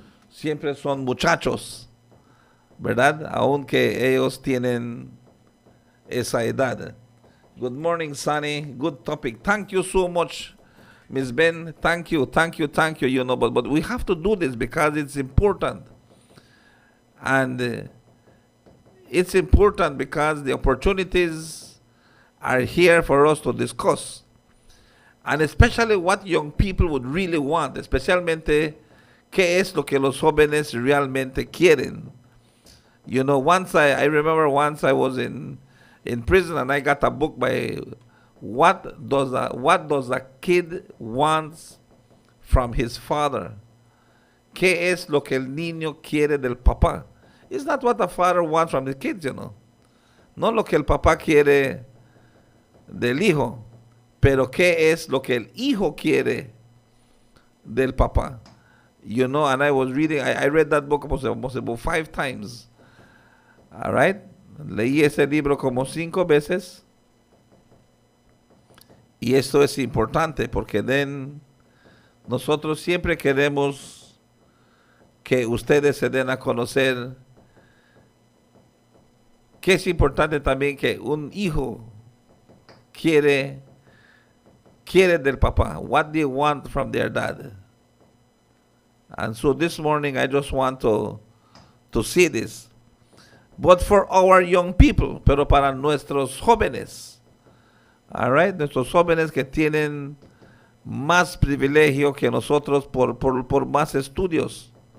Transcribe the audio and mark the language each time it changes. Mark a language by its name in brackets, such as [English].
[Spanish] Siempre son muchachos, ¿verdad? Aunque ellos tienen esa edad. [English] Good morning, Sunny. Good topic. Thank you so much, Miss Ben. Thank you. But we have to do this because it's important. And it's important because the opportunities are here for us to discuss. And especially what young people would really want, [Spanish] especialmente qué es lo que los jóvenes realmente quieren. [English] Once I remember once I was in prison and I got a book by what does a kid wants from his father? [Spanish] ¿Qué es lo que el niño quiere del papá? [English] It's not what the father wants from the kids, [Spanish] No lo que el papá quiere del hijo. Pero ¿qué es lo que el hijo quiere del papá? [English] And I was reading, I read that book almost about 5 times. All right? [Spanish] Leí ese libro como 5 veces. Y esto es importante porque nosotros siempre queremos que ustedes se den a conocer que es importante también que un hijo quiere del papá. [English] What they want from their dad. And so this morning I just want to see this. But for our young people, [Spanish] pero para nuestros jóvenes. [English] All right? [Spanish] Nuestros jóvenes que tienen más privilegio que nosotros por más estudios.